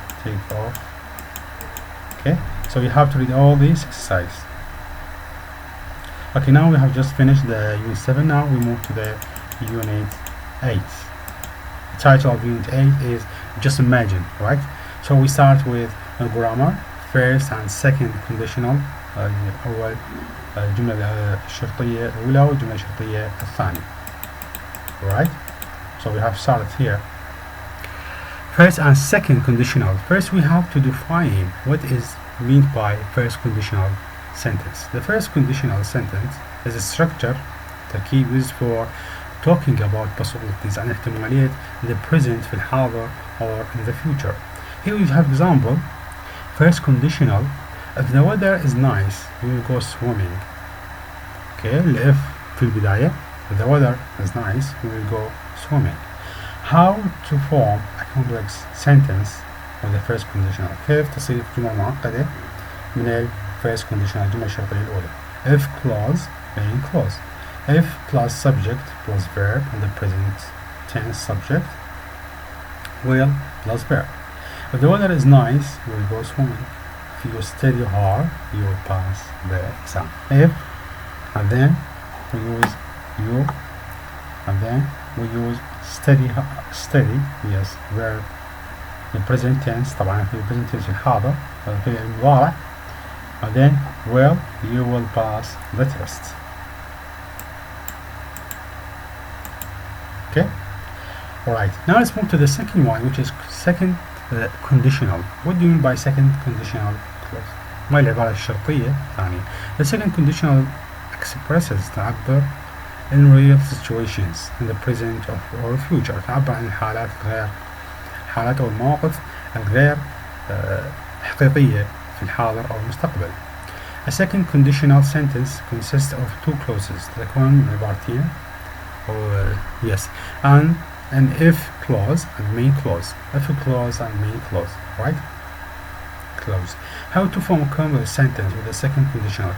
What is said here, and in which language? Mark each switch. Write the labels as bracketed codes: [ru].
[en] Take off. Okay, so you have to read all these exercises. Okay, now we have just finished the unit 7. Now we move to the unit 8. The title of unit 8 is just imagine, right? So we start with grammar, first and second conditional. [ar] أول الجملة الشرطية الأولى والجملة الشرطية الثانية. [en] Right? So we have started here. First and second conditional. First we have to define what is meant by first conditional sentence. The first conditional sentence is a structure that key used for talking about possibilities and احتماليات in the present [ar] في الحاضر [en] or in the future. Here we have example. First conditional. If the weather is nice, we will go swimming. Okay, if في البداية. If the weather is nice, we will go swimming. How to form a complex sentence with the first conditional. [ar] كيف تصير جملة معقدة من ال first conditional الجملة الشرطية الأولى. [en] If clause main clause. If plus subject plus verb in the present tense subject. Will plus verb. If the weather is nice, we will go swimming. if you study hard, you will pass the exam. If, and then we use you, and then we use study, yes, verb in present tense. [ar] طبعا في present tense الحاضر في المضارع. [en] And then well, you will pass the test. Okay. Alright, now let's move to the second one, which is second conditional. What do you mean by second conditional clause? [ar] ما العبارة الشرطية ثانية. [en] The second conditional expresses تعبر in real situations in the present or future. [ar] تعبر عن الحالات الغير الحالات أو المواقف الغير حقيقية في الحاضر أو المستقبل. [en] A second conditional sentence consists of two clauses. [ar] تكون عبارتين [en] yes, and an if clause and main clause. If clause and main clause, right? Clause. How to form a complex sentence with a second conditional.